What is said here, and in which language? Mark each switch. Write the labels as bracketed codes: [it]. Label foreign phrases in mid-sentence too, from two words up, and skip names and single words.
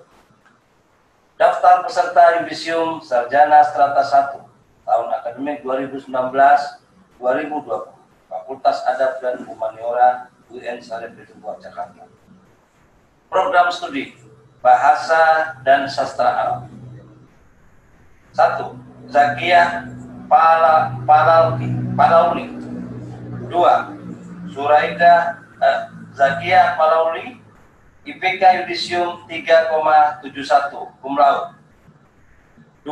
[id] Daftar peserta Yudisium Sarjana Strata 1 tahun akademik 2019-2020 Fakultas Adab dan Humaniora UIN Syarif Hidayatullah Jakarta. Program studi Bahasa dan Sastra Arab. 1. Zakiyah Palauli. 2. Suraida Zakiyah Palauli, IPK Yudisium 3,71 [la] cum laude. [id] 2.